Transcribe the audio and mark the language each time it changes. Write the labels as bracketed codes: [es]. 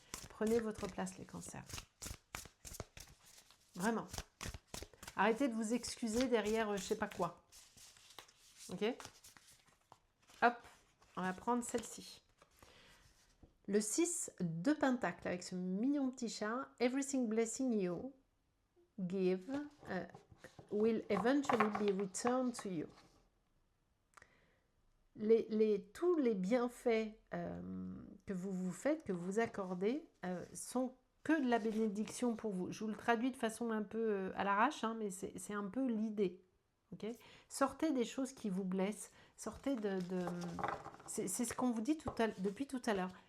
[fr] Prenez votre place, les cancers. Vraiment. Arrêtez de vous excuser derrière je sais pas quoi. Ok? Hop, on va prendre celle-ci. Le 6 de Pentacle avec ce mignon petit chat. [en] Everything blessing you give will eventually be returned to you. [fr] Tous les bienfaits que vous faites, que vous accordez, sont que de la bénédiction pour vous. Je vous le traduis de façon un peu à l'arrache, hein, mais c'est un peu l'idée. Okay? Sortez des choses qui vous blessent, sortez c'est ce qu'on vous dit depuis tout à l'heure.